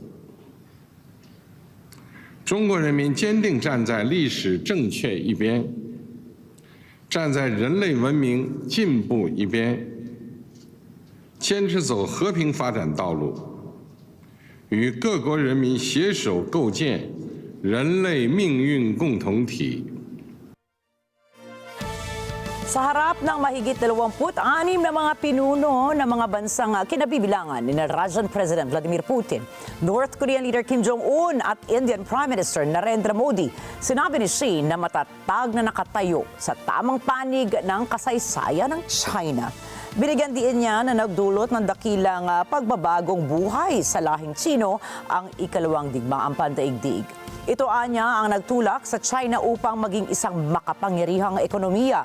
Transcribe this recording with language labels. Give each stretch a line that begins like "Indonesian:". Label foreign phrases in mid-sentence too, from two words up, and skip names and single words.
Chinese: 中国人民坚定站在历史正确一边，站在人类文明进步一边，坚持走和平发展道路，与各国人民携手构建人类命运共同体。
Filipino: Sa harap ng mahigit 26 na mga pinuno ng mga bansang kinabibilangan ni Russian President Vladimir Putin, North Korean leader Kim Jong-un at Indian Prime Minister Narendra Modi, sinabi ni Xi na matatag na nakatayo sa tamang panig ng kasaysayan ng China. Binigyan diin niya na nagdulot ng dakilang pagbabagong buhay sa lahing Tsino ang ikalawang digmaang pandaigdig. Ito anya ang nagtulak sa China upang maging isang makapangyarihang ekonomiya.